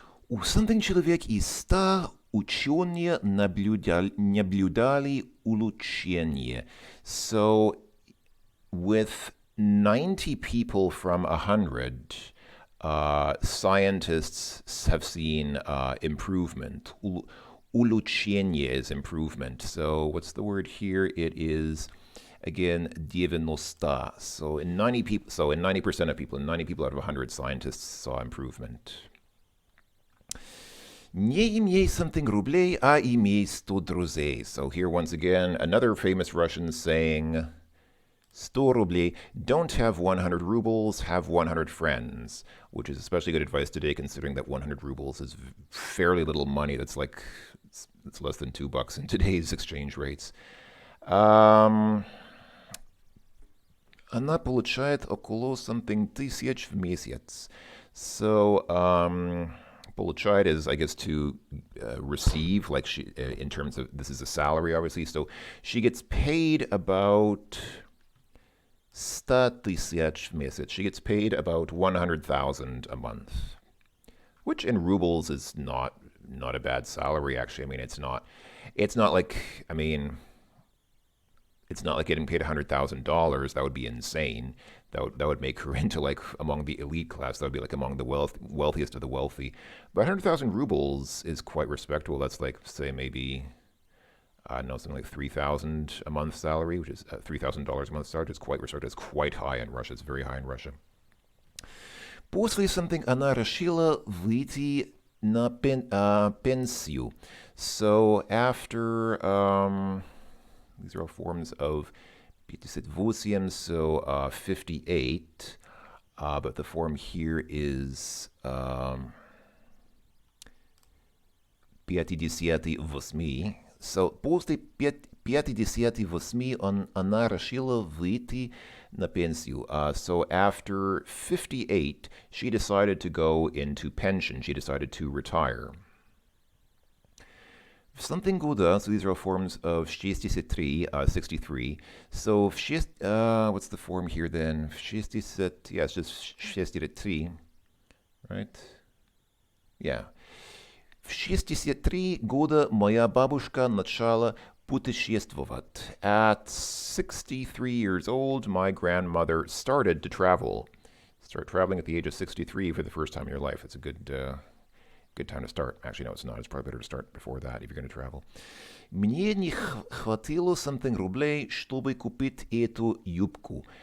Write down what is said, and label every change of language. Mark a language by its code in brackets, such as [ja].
[ru] У something человек из 100 ученые наблюдали улучшение. [en] So with 90 people from 100, scientists have seen improvement. Улучшение is improvement. So what's the word here? It is, again, 90. So in 90% of people, in 90 people out of 100, scientists saw improvement. [ru] Не имей something рублей, а имей 100 друзей. [en] So here once again, another famous Russian saying, 100 рублей, don't have 100 rubles, have 100 friends, which is especially good advice today considering that 100 rubles is fairly little money. That's like, it's less than $2 in today's exchange rates. [ru] Она получает около something тысяч в месяц. [en] So, получает is, I guess, to receive, like she, in terms of, this is a salary, obviously. So she gets paid about [ru] 100 тысяч в месяц. [en] She gets paid about 100,000 a month, which in rubles is not a bad salary, actually. I mean, it's not. It's not like, I mean, it's not like getting paid $100,000. That would be insane. That would make her into like among the elite class. That would be like among the wealthiest of the wealthy. But 100,000 rubles is quite respectable. That's like, say, maybe, I don't know, something like 3,000 a month salary, which is $3,000 a month salary. It's quite respectable. It's quite high in Russia. It's very high in Russia. [ru] После something она решила выйти на пенсию. [en] So after, these are all forms of 58, so 58. But the form here is 58. [ru] So после 58 она решила выйти на пенсию. [en] So after 58, she decided to go into pension. She decided to retire. Something года, so these are all forms of 63, 63. So what's the form here then? 60, yeah, it's just 63, right? Yeah. [ru] В 63 года моя бабушка начала путешествовать. [en] At 63 years old, my grandmother started to travel. Start traveling at the age of 63 for the first time in your life. It's a good time to start. Actually, no, it's not. It's probably better to start before that if you're going to travel. [ru] Мне не хватило something рублей, чтобы купить эту юбку.